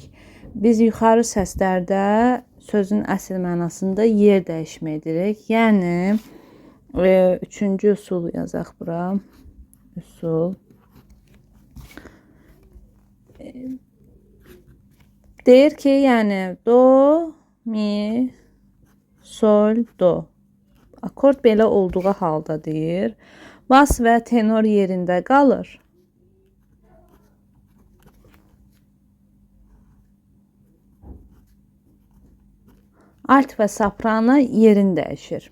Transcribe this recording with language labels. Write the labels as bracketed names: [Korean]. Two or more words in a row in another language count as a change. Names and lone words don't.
[Azerbaijani] Biz yuxarı səslərdə sözün əsl mənasında yer dəyişmə edirik. Yəni üçüncü üsul yazaq bura. Üsul. Deyir ki, yəni do, mi, sol, do. Akord belə olduğu halda deyir. Bas və tenor yerində qalır. Alt və soprano yerini dəyişir.